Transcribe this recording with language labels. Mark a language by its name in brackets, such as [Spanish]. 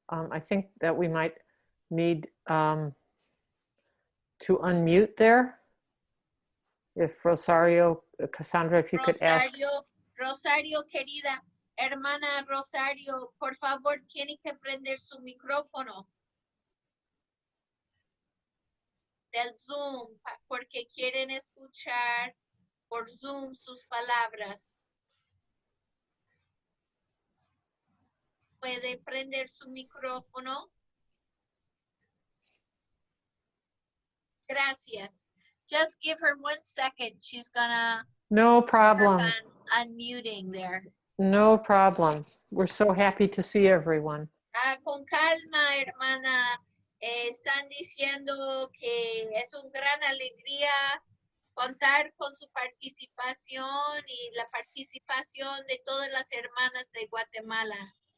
[English] I think that we might need to unmute there. If Rosario, Cassandra, if you could ask. [Spanish] Rosario, querida hermana Rosario, por favor, tiene que prender su micrófono del Zoom porque quieren escuchar por Zoom sus palabras. ¿Puede prender su micrófono? Gracias. [English] Just give her 1 second. She's gonna No problem. work on unmuting there. No problem. We're so happy to see everyone. [Spanish] Con calma, hermana. Están diciendo que es una gran alegría contar con su participación y la participación de todas las hermanas de Guatemala.